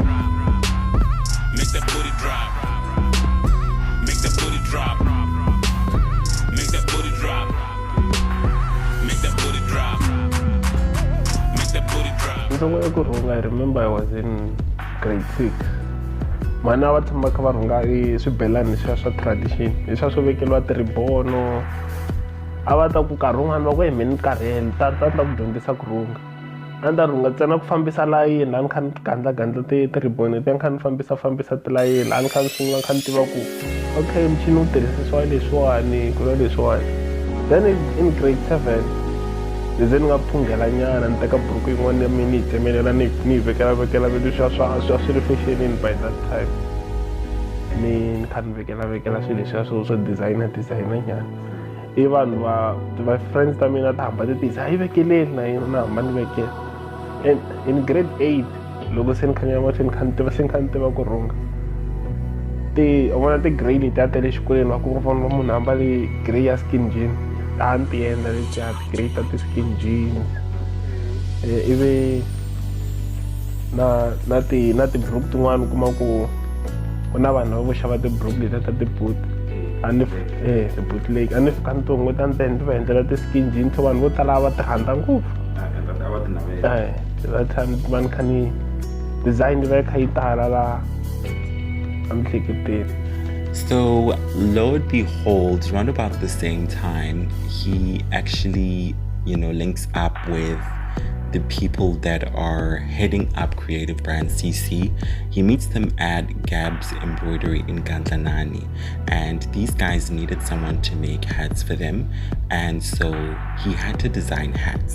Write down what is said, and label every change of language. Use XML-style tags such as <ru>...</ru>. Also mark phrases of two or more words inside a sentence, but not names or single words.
<en>Make that booty drop. Make that booty drop. Make that booty drop. Make that booty drop. Make that booty drop. I remember I was in grade 6.</en> <ts>Mana va tshama ka va rhunga swibelani swa tradition. Leswa swo vekeliwa tiribono. A va ta ku karhi un'wana va ku hi mini karhele ta ku dyondzisa ku rhunga. A ni ta rhunga ntsena ku fambisa layini, a ni kha ni gandlagandla tiriboni leti a ni kha ni fambisa tilayini, a ni kha ni sungula kha ni tiva ku okay muchini wu tirhisisiwa leswiwani ku leswiwani.</ts> <en>Then in grade 7</en> <ts>leze ni nga phungela nyana, ni teka buruku yin'wana ya mina ni yi tsemelela ni yi vekela leswiya swa swi ri fashionini</ts> <en>by that time.</en> <ts>Ni kha ni vekela swilo leswiya swo designer nyana. I vanhu va friends ta mina ta hamba ti tisa a yi vekeleli na yina na hamba ni vekela.</ts> <en>And in grade 8</en> <ts>loko se ni khanya mahlweni se ni kha ni tiva ku rhunga, u vona ti-grey letiya ta le xikolweni va ku va munhu ambale grey ya</ts> <en>skin jean,</en> <ts>a ni ti endla letiya ti-grey ta ti-skin jeans. Ivi na ti-buruku tin'wana u kuma ku ku na vanhu vo xava ti-buruku letiya ta ti-boot. ti-bootleg a ni fika ni ti hunguta ni va endlela ti-skin jeans, vanhu vo tala va ti rhandza ngopfu.</ts> <en>That time</en> <ts>va ni kha ni design va kha yi tala laha amhleketeni.</ts> <en>So lo and behold, around about the same time, he actually, links up with the people that are heading up creative brand CC. He meets them at Gab's Embroidery in Gantanani, and these guys needed someone to make hats for them, and so he had to design hats.</en>